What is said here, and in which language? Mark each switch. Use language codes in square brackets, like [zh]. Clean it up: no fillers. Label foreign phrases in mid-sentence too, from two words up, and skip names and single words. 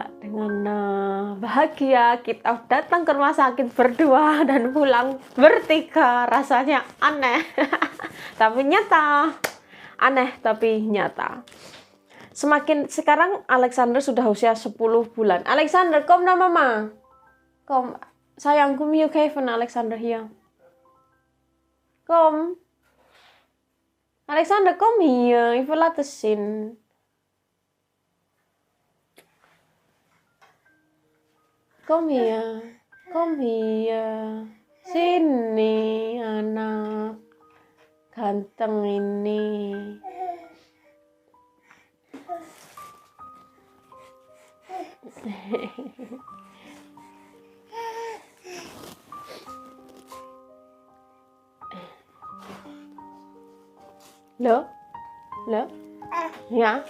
[id] Dengan bahagia kita datang ke rumah sakit berdua dan pulang bertiga. Rasanya aneh tapi nyata. Aneh tapi nyata. Sekarang Alexander sudah usia 10 bulan. [nl] Alexander, kom na mama. Kom, sayang, kom hier geven Alexander hier. Kom. Alexander, kom hier. Ik wil laten zien. Kom hier. [id] Sini anak ganteng ini. Loh, ya.